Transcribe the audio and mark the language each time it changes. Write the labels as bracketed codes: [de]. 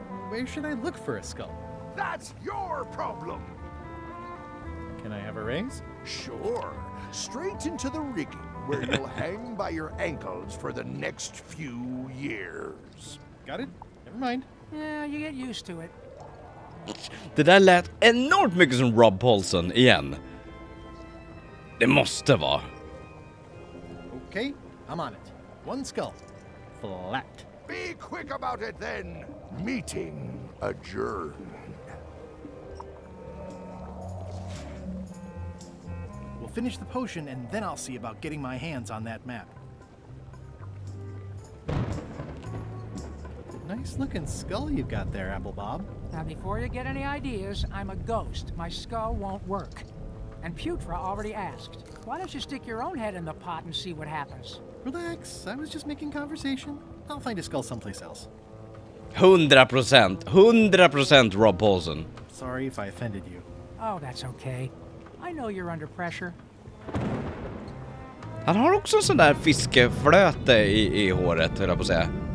[en] Where should I look for a skull? That's your problem. Can I have a raise? Sure. Straight into the rigging, where you'll hang by your ankles for the next few years. Got it? Never mind. Yeah, you get used to it. [sv] Det där lät enormt mycket som Rob Paulson igen. Det måste vara. [en] Okay, I'm on it. One skull. Flat. Be quick about it then. Meeting adjourned. We'll finish the potion and then I'll see about getting my hands on that map. Nice looking skull you've got there, Apple Bob. Now, before you get any ideas, I'm a ghost. My skull won't work. And Putra already asked. Why don't you stick your own head in the pot and see what happens? Relax, I was just making conversation. I'll find a skull someplace else. 100%. 100% Rob Paulson. Sorry if I offended you. Oh, that's okay. I know you're under pressure. [sv] Han har också en sån där fiskeflöte i håret, höll jag på att säga.